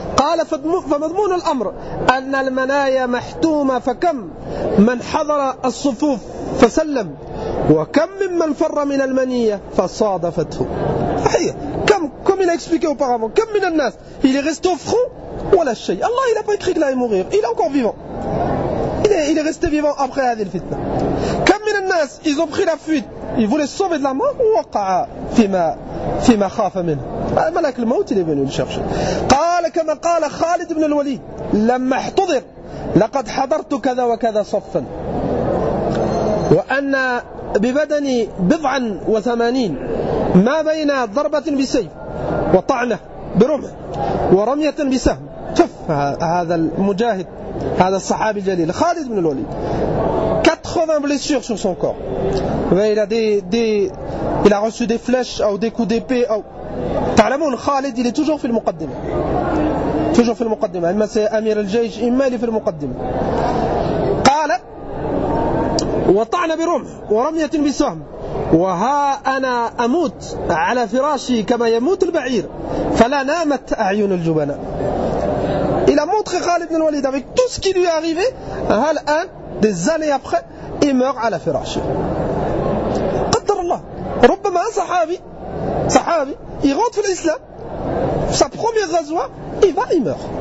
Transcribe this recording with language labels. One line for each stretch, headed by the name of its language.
Arabic: قال فمضمون الأمر أن المنايا محتومة، فكم من حضر الصفوف فسلم، وكم من فر من المنية فصادفته. صحيح. كم
French: il a expliqué auparavant.
Arabic: كم من الناس.
French: Il est resté au front
Arabic: ولا شيء.
French: الله il a pas écrit qu'il allait mourir. Il est encore vivant. Il est resté vivant après
Arabic: هذه الفتنة. كم من الناس.
French: Ils ont pris la fuite. Ils voulaient sauver de la mort.
Arabic: وقع فيما خاف منه. ملك الموت اللي بنو الشخص. قال كما قال خالد بن الوليد لما احتضر لقد حضرت كذا وكذا صفا وأن ببدني 84 ما بين ضربة بسيف وطعنة برمح ورمية بسهم. هذا المجاهد هذا الصحابي الجليل خالد بن الوليد
French: 80 blessures sur son corps. Il a reçu des flèches ou des coups d'épée ou...
Arabic: تعلمون خالد
French: il est toujours
Arabic: في المقدمة.
French: Toujours
Arabic: في المقدمة. إما سي أمير الجيش إما لي في المقدمة. قال وطعن برمح ورمية بسهم وها أنا أموت على فراشي كما يموت البعير فلا نامت أعين الجبناء.
French: Il a montré خالد بن الوليد avec tout ce qui lui est arrivé.
Arabic: هل الآن
French: des années après il meurt à la firache.
Arabic: قدر الله.
French: ربما صحابي il rentre dans l'islam, sa première ghazwa, il meurt.